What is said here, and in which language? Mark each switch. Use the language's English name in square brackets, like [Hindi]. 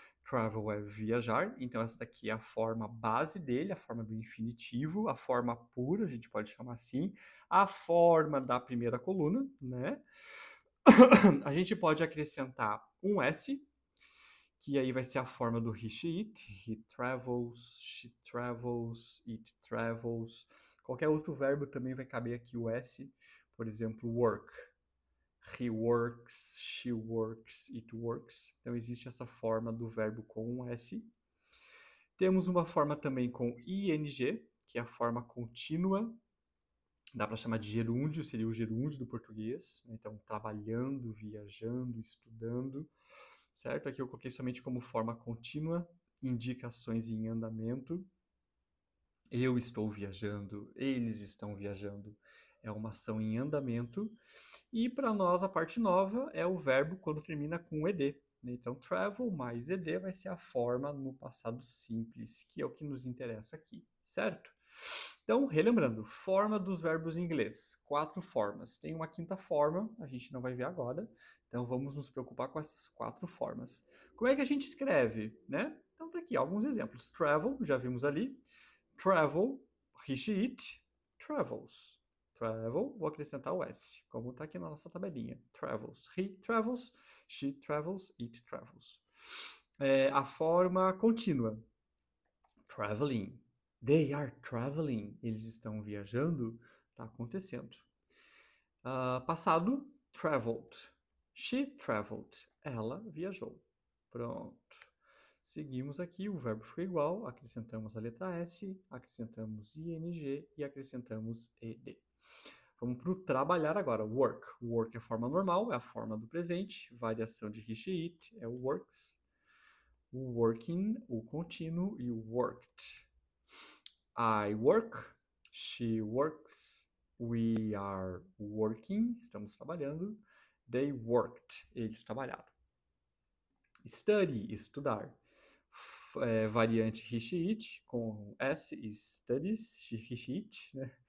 [Portuguese] Travel é viajar, então essa daqui é a forma base dele, a forma do infinitivo, a forma pura, a gente pode chamar assim, a forma da primeira coluna, né? A gente pode acrescentar um S, que aí vai ser a forma do [English] he, she travels, it travels. [Portuguese] Qualquer outro verbo também vai caber aqui o S, por exemplo, work. [English] He works, she works, it works. [Portuguese] Então existe essa forma do verbo com um S. Temos uma forma também com ing, que é a forma contínua. Dá para chamar de gerúndio, seria o gerúndio do português. Então, trabalhando, viajando, estudando, certo? Aqui eu coloquei somente como forma contínua, indicações em andamento. Eu estou viajando, eles estão viajando. É uma ação em andamento. E para nós, a parte nova é o verbo quando termina com ed. Então, travel mais ed vai ser a forma no passado simples, que é o que nos interessa aqui, certo? Então, relembrando, forma dos verbos em inglês. 4 formas. Tem uma quinta forma, a gente não vai ver agora. Então, vamos nos preocupar com essas 4 formas. Como é que a gente escreve, né? Então, tá aqui alguns exemplos. Travel, já vimos ali. [English] Travel, he, she, it, travels. [Portuguese] Travel, vou acrescentar o S, como está aqui na nossa tabelinha. [English] Travels. He travels, she travels, it travels. [Portuguese] A forma contínua. Traveling. [English] They are traveling. [Portuguese] Eles estão viajando. Está acontecendo. Passado, traveled. [English] She traveled. [Portuguese] Ela viajou. Pronto. Seguimos aqui, o verbo ficou igual, acrescentamos a letra S, acrescentamos ing e acrescentamos ed. Vamos para o trabalhar agora. Work. Work é a forma normal, é a forma do presente. Variação de he, she, it é o works. O working, o contínuo e o worked. [English] I work. She works. We are working. [Portuguese] Estamos trabalhando. [English] They worked. [Portuguese] Eles trabalharam. Study, estudar. Variante he, she, it, com S, studies, he, she, it, né?